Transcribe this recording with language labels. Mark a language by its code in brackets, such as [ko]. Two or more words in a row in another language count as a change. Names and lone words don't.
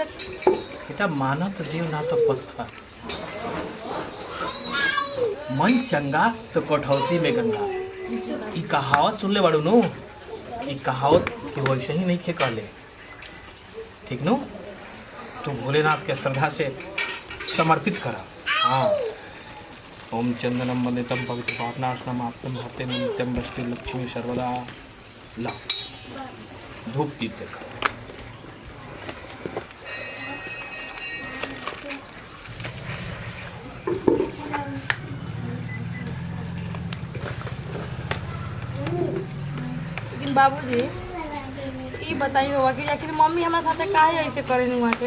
[bho] बेटा माना तो देव ना तो पत्थर, मन चंगा तो कठौती में गंगा। ई कहावत सुन ले बड़ू नु, ई कहावत के वैसे ही नहीं खे कहले, ठीक नु? तू भोलेनाथ के श्रद्धा से समर्पित करा। हाँ। [sa] ओम चंदनम वंदितम पवित्र पापनाशनम आप्तम भक्ते नित्यम बष्टि लक्ष्मी सर्वदा। [bho] ला धूप दीप देखा। बाबूजी ये बताइए हुआ कि आखिर मम्मी हमारे साथ काहे ऐसे करे हुआ के?